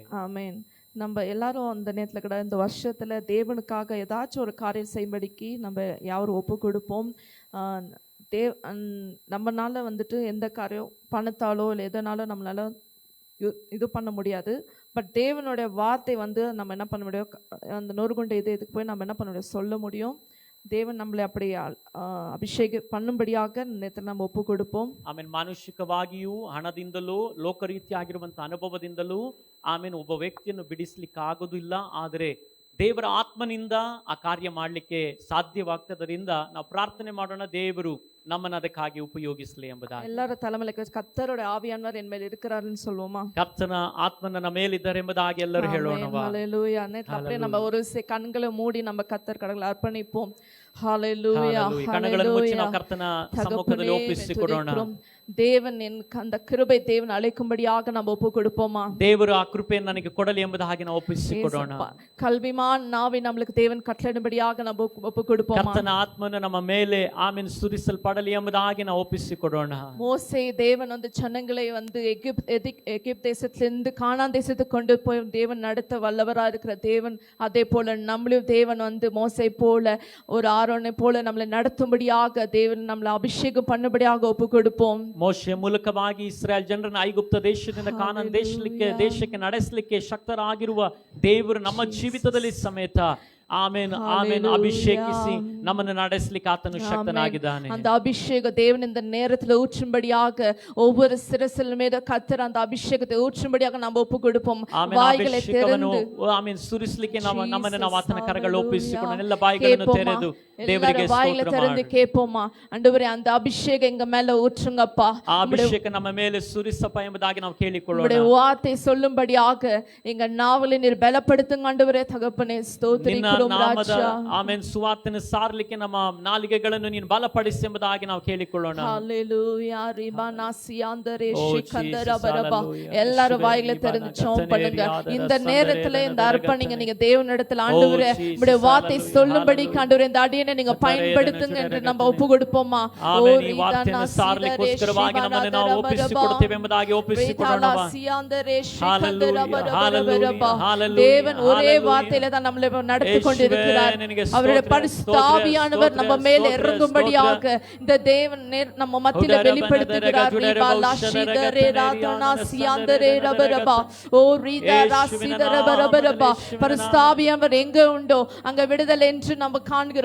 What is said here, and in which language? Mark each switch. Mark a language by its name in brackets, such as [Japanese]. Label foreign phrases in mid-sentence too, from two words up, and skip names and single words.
[Tamil] ஆமென். நம்ம எல்லாரும் அந்த நேரத்துல கூட இந்த வருஷத்துல தேவனுக்காக ஏதாச்சும் ஒரு காரியம் செய்யும்படிக்கு நம்ம யாரும் ஒப்பு கொடுப்போம். நம்மனால வந்துட்டு எந்த காரியம் பணத்தாலோ இல்லை எதனாலும் நம்மளால இது பண்ண முடியாது. பட் தேவனுடைய வார்த்தை வந்து நம்ம என்ன பண்ண முடியும், அந்த நொறுகுண்ட இதுக்கு போய் நம்ம என்ன பண்ண முடியும், சொல்ல முடியும். தேவன் நம்மளை அப்படி ಅಭಿಷೇಕ பண்ணும்படியாக நம்ம ஒப்பு கொடுப்போம். [Kannada] ಮಾನುಷಿಕವಾಗಿಯೂ ಹಣದಿಂದಲೂ ಲೋಕರೀತಿಯಾಗಿರುವಂತಹ ಅನುಭವದಿಂದಲೂ ಒಬ್ಬ ವ್ಯಕ್ತಿಯನ್ನು ಬಿಡಿಸ್ಲಿಕ್ಕೆ ಆಗೋದಿಲ್ಲ. ಆದರೆ ದೇವರ ಆತ್ಮನಿಂದ ಆ ಕಾರ್ಯ ಮಾಡಲಿಕ್ಕೆ ಸಾಧ್ಯವಾಗ್ತದರಿಂದ ನಾವು ಪ್ರಾರ್ಥನೆ ಮಾಡೋಣ, ದೇವರು ನಮ್ಮನ್ನು ಅದಕ್ಕಾಗಿ ಉಪಯೋಗಿಸಲಿ ಎಂಬುದಾಗಿ. [Tamil] எல்லார தலைமையில கர்த்தரோட ஆவியானவர் என் மேல் இருக்கிறாருன்னு சொல்லுவோமா? [Kannada] ಕರ್ತನ ಆತ್ಮನ ನಮ್ಮ ಮೇಲಿದ್ದಾರೆ ಎಂಬುದಾಗಿ ಎಲ್ಲರೂ ಹೇಳೋಣವಾ? [Tamil] ஹalleluya. அப்படியே நம்ம ஒரு கண்களை மூடி நம்ம கர்த்தர் கடவுளை அர்ப்பணிப்போம். ஹalleluya. [Kannada] ಕಣ್ಣುಗಳನ್ನು ಮುಚ್ಚಿ ನಾವು ಕರ್ತನ ಸಮ್ಮುಖದಲ್ಲಿ ಒಪ್ಪಿಸಿಕೊಡೋಣ. [Tamil] தேவன் அந்த கிருபை தேவன் அழைக்கும்படியாக நம்ம ஒப்பு கொடுப்போமா? [Kannada] ದೇವರು ಆ ಕೃಪೆಯನ್ನು ನನಗೆ ಕೊಡಲಿ ಎಂಬುದಾಗಿ ನಾವು ಒಪ್ಪಿಸಿಕೊಡೋಣ. [Tamil] கல்விமான் நாவை நம்மளுக்கு தேவன் கட்டளையிடும்படியாக நம்ம ஒப்பு கொடுப்போமா? [Kannada] ಕರ್ತನ ಆತ್ಮನ ನಮ್ಮ ಮೇಲೆ ಆಮೇಲೆ ಸುರಿಸಲ್ಪಡಲಿ ಎಂಬುದಾಗಿ ನಾವು ಒಪ್ಪಿಸಿಕೊಡೋಣ. [Tamil] மோசே தேவன் வந்து ஜனங்களை வந்து எகிப்து தேசத்திலிருந்து கானான் தேசத்துக்கு கொண்டு போய் தேவன் நடத்த வல்லவரா இருக்கிற தேவன், அதே போல நம்மளையும் தேவன் வந்து மோசே போல ஒரு ஆரோனை போல நம்மளை நடத்தும்படியாக தேவன் நம்மளை அபிஷேகம் பண்ணும்படியாக ஒப்பு கொடுப்போம். [Kannada] ಮೋಶೆ ಮೂಲಕವಾಗಿ ಇಸ್ರಾಯೇಲ್ ಜನರನ್ನು ಐಗುಪ್ತ ದೇಶದಿಂದ ಕಾನಾನ್ ದೇಶಕ್ಕೆ ನಡೆಸಲಿಕ್ಕೆ ಶಕ್ತರಾಗಿರುವ ದೇವರು ನಮ್ಮ ಜೀವಿತದಲ್ಲಿ ಸಮೇತ ಆಮೆನ್ ಆಮೆನ್ ಅಭಿಷೇಕಿಸಿ ನಮ್ಮನ್ನು ನಡೆಸಲಿಕ್ಕೆ ಆತನು ಶಕ್ತನಾಗಿದ್ದಾನೆ. [Tamil] அந்த அபிஷேக தேவன் இந்த நேரத்துல ஊற்றும்படியாக ஒவ்வொரு சிரசில் மீது கர்த்தர் அந்த அபிஷேகத்தை ஊற்றும்படியாக நாம் ஒப்பு கொடுப்போம். வாய்களை திறந்து [Kannada] ಆಮೆನ್ ಸುರಿಸಲಿಕ್ಕೆ ನಮ್ಮನ್ನು ನಾವು ಆತನ ಕರಗಳು ಒಪ್ಪಿಸಿಕೊಂಡು ಎಲ್ಲ ಬಾಯಿಗಳನ್ನು ತೆರೆದು ದೇವರಿಗೆ [Tamil] வாயில திறந்து கேட்போமா? ஆண்டவரே அந்த அபிஷேகம் எங்க மேல ஊற்றுங்கப்பா. [Kannada] ಆ ಅಭಿಷೇಕ ನಮ್ಮ ಮೇಲೆ ಸುರಿಸಪ್ಪ ಎಂಬುದಾಗಿ ನಾವು ಕೇಳಿಕೊಳ್ಳೋಣ. [Tamil] உம்முடைய வார்த்தை சொல்லும்படியாக எங்க நாவலை நீர் பலப்படுத்துங்க ஆண்டவரே. தகப்பனே ஸ்தோத்திரிக்கிறோம் ராஜா. [Kannada] ಆಮೆನ್ ಸುವಾರ್ತೆಯನ್ನು ಸಾರಲಿಕ್ಕೆ ನಮ್ಮ ನಾಲಿಗೆಗಳನ್ನು ನೀನು ಬಲಪಡಿಸಿ ಎಂಬುದಾಗಿ ನಾವು ಕೇಳಿಕೊಳ್ಳೋಣ. ஹalleluya. ரிபானாசியாந்தரே ஷிகந்தரபரபா. [Tamil] எல்லாரும் வாயில திறந்து ஜெபம் பண்ணுங்க. இந்த நேரத்துல இந்த அர்ப்பணிங்க நீங்க தேவனிடத்தில் ஆண்டவரே உம்முடைய வார்த்தை சொல்லும்படி ஆண்டவரே இந்த அடியை நீங்க பயன்படுத்துங்க என்று நம்ம ஒப்பு கொடுப்போமா? [Kannada] ಆಮೆನ್. ಈ ವಾರ್ತೆಯನ್ನು ಸಾರಲಿಕ್ಕೋಸ್ಕರವಾಗಿ ನಮ್ಮನ್ನು ನಾವು ಒಪ್ಪಿಸಿಕೊಡುತ್ತೇವೆ ಎಂಬುದಾಗಿ ಒಪ್ಪಿಸಿಕೊಳ್ಳೋಣ. [Tamil] தேவன் ஒரே வார்த்தையில தான் நம்மளை நடத்தி கொண்டிருக்கிறார். அவருடைய பரிசுத்த ஆவியானவர் நம்ம மேல இறங்கும்படியாக இந்த தேவன் நம்ம மத்தியில வெளிப்படுத்துகிறார். பரிசுத்த ஆவியானவர் எங்க உண்டோ அங்க விடுதலை என்று நம்ம காண்கிறோம்.